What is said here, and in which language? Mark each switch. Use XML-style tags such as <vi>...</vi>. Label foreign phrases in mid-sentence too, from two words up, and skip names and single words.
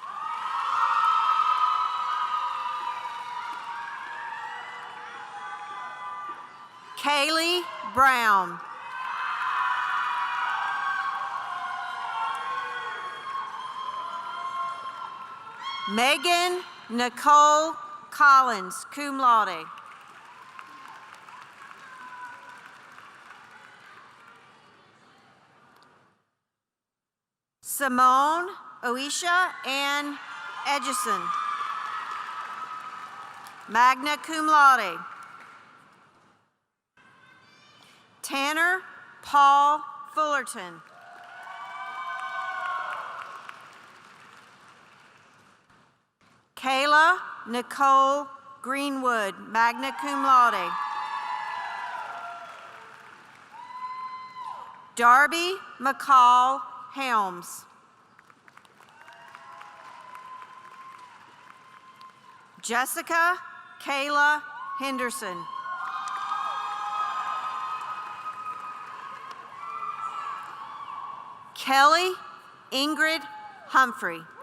<en>Kaylee Brown. Megan Nicole Collins,</en> <la>cum laude.</la> <en>Simone Oisha Ann Edgison,</en> <la>magna cum laude.</la> <en>Tanner Paul Fullerton. Kayla Nicole Greenwood,</en> <la>magna cum laude.</la> <en>Darby McCall Helms. Jessica Kayla Henderson. Kelly Ingrid Humphrey.</en>